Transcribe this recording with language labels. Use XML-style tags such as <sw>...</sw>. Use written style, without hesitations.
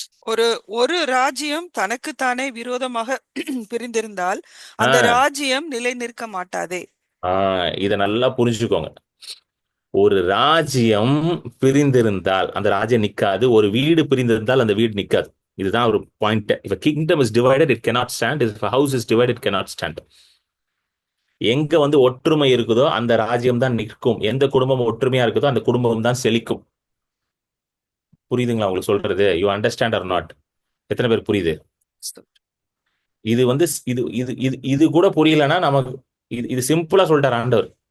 <ta>ஒரு ஒரு ராஜ்யம் தனக்குத்தானே விரோதமாக பிரிந்திருந்தால் அந்த ஆஹ் ராஜ்யம் நிலை நிற்க மாட்டாதே. இத நல்லா புரிஞ்சுக்கோங்க. ஒரு ராஜ்யம் பிரிந்திருந்தால் அந்த ராஜ்யம் நிக்காது. ஒரு வீடு பிரிந்திருந்தால் அந்த வீடு நிக்காது. இதுதான் ஒரு point.</ta> <en>If a kingdom is divided, it cannot stand. If a house is divided, it cannot stand.</en> <ta>எங்க வந்து ஒற்றுமை இருக்குதோ அந்த ராஜ்யம் தான் நிற்கும். எந்த குடும்பம் ஒற்றுமையா இருக்குதோ அந்த குடும்பம் தான் செழிக்கும். புரியுதுங்களா உங்களுக்கு சொல்றது?</ta> <en>You understand or not?</en> <ta>எத்தனை பேர் புரியுது? இது வந்து இது இது இது இது கூட புரியலன்னா நமக்கு இது சிம்பிளா சொல்லிட்டார் ஆண்டவர்.</ta>